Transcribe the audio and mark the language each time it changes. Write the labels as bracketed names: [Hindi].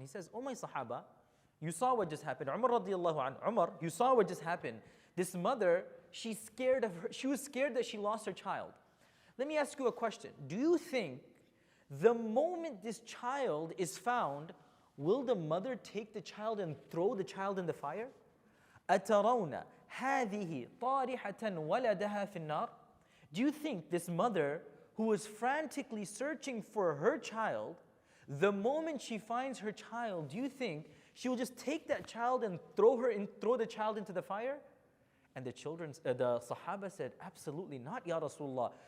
[English] He says, oh my Sahaba, you saw what just happened. Umar radiallahu anhu, Umar, you saw what just happened. This mother, she was scared that she lost her child. Let me ask you a question. Do you think the moment this child is found, will the mother take the child and throw the child in the fire? [Arabic] أترون هذه طارحة ولدها في النار? [English] Do you think this mother who is frantically searching for her child, the moment she finds her child, do you think she will just take that child and throw the child into the fire? And the Sahaba said, absolutely not, Ya Rasulullah.